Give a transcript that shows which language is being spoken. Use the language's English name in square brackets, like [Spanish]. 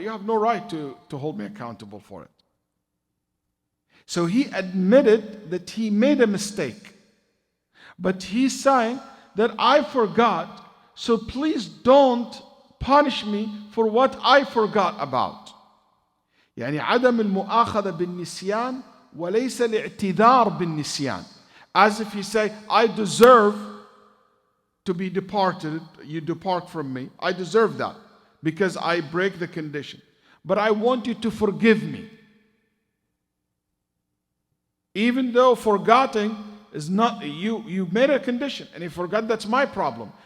[English] You have no right to hold me accountable for it. So he admitted that he made a mistake. But he's saying that I forgot, So please don't punish me for what I forgot about. [Arabic] يعني عدم المؤاخذة بالنسيان وليس الاعتذار بالنسيان. [English] As if he say, I deserve to be departed, you depart from me. I deserve that because I break the condition. But I want you to forgive me. Even though forgetting is not, you made a condition and you forgot, that's my problem.